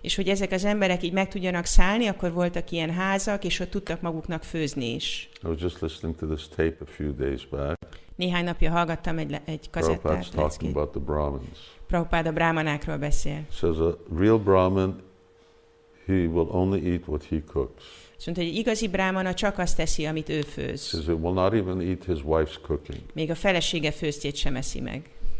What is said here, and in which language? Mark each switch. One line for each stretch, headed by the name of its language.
Hungarian: És hogy ezek az emberek így meg tudjanak szállni, akkor voltak ilyen házak, és ott tudtak maguknak főzni is.
English: I was just listening to this tape a few days back.
Hungarian: Néhány napja hallgattam egy kazettát,
English: Prabhupada's talking about the Brahmins.
Hungarian: Prabhupád a brámanákról beszél.
English: Says a real Brahmin, he will only eat what he cooks.
Hungarian: Azt mondta, hogy egy igazi brámana csak azt teszi, amit ő főz.
English: Says he will not even eat his wife's cooking.
Hungarian: Még a felesége főztjét sem eszi meg.